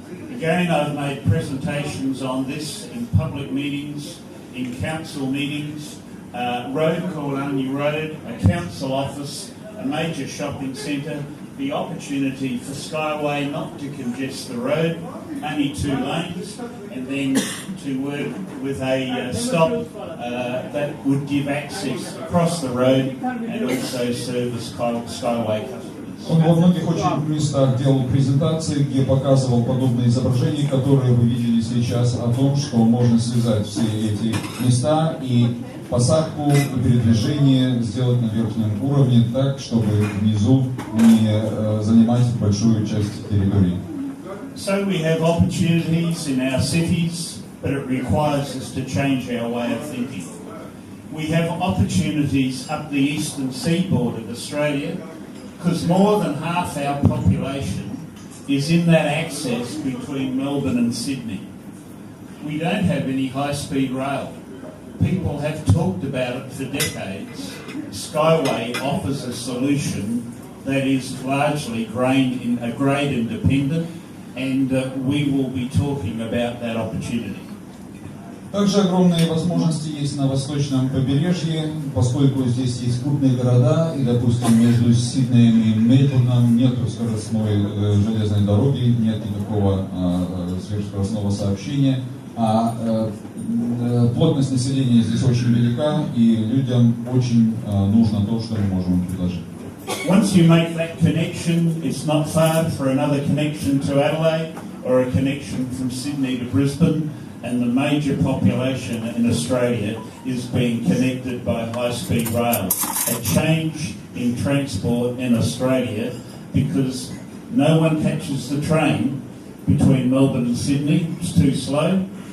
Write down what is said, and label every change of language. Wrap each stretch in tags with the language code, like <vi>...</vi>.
<en>Again, I've made presentations on this in public meetings, in council meetings, road called Army Road, a council office, a major shopping centre, the opportunity for SkyWay not to congest the road, only 2 lanes, and then to work with a stop that would give access across the road and also service SkyWay customers.</en> <ru>Он во многих очень местах делал презентации, где показывал подобные изображения, которые вы видели сейчас, о том, что можно связать все эти места и посадку и передвижение сделать на верхнем уровне так, чтобы внизу не занимать большую часть территории.</ru> <en>So we have opportunities in our cities, but it requires us to change our way of thinking. We have opportunities up the eastern seaboard of Australia, because more than half our population is in that access between Melbourne and Sydney. We don't have any high-speed rail. People have talked about it for decades. SkyWay offers a solution that is largely grade independent, and we will be talking about that opportunity.</en> <ru>Также огромные возможности есть на восточном побережье, поскольку здесь есть крупные города, и, допустим, между Сиднеем и Мельбурном нет скоростной железной дороги, нет никакого сверхскоростного сообщения, а плотность населения здесь очень велика, и людям очень нужно то, что мы можем им предложить.</ru> <en>Once you make that connection, it's not far for another connection to Adelaide or a connection from Sydney to Brisbane. And the major population in Australia is being connected by high-speed rail. A change in transport in Australia because no one catches the train between Melbourne and Sydney. It's too slow.</en>